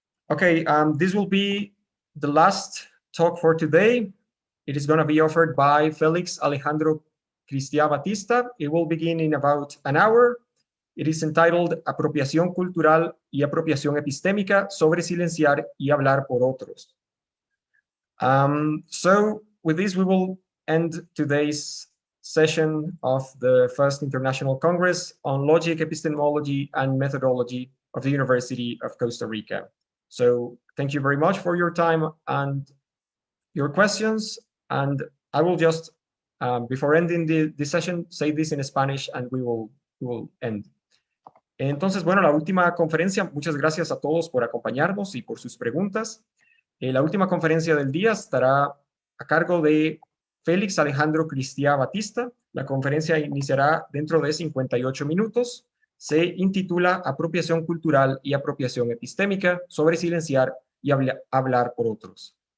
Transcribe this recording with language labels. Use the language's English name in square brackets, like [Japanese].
[English] Okay, this will be the last talk for today. It is going to be offered by Félix Alejandro Cristiá Batista. It will begin in about an hour. It is entitled Apropiación Cultural y Apropiación Epistémica sobre silenciar y hablar por otros. So with this, we will end today's session of the First International Congress on Logic, Epistemology, and Methodology of the University of Costa Rica. So thank you very much for your time and your questions. And I will just, before ending the session, say this in Spanish and we will end. [Spanish] Entonces, bueno, la última conferencia, muchas gracias a todos por acompañarnos y por sus preguntas. La última conferencia del día estará a cargo de Félix Alejandro Cristiá Batista. La conferencia iniciará dentro de 58 minutos. Se intitula Apropiación Cultural y Apropiación Epistémica sobre silenciar y hablar por otros.